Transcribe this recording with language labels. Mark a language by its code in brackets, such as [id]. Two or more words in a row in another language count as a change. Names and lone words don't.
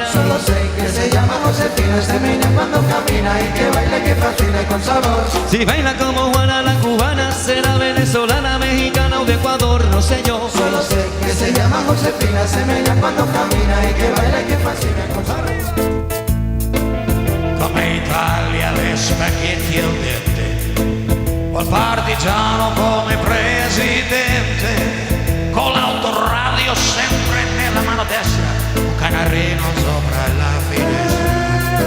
[es] Solo sé que se llama Josefina, se menea cuando camina y que baila y que fascina y con sabor. Si baila como Juana la cubana, será venezolana, mexicana o de Ecuador, no sé yo. Solo sé que se llama Josefina, se menea cuando camina y que baila y que fascina y con sabor. [it] Come Italia le spaghetti al dente, o il partigiano come presidente, con l'autoradio sempre nella mano destra, un canarino sopra la finestra.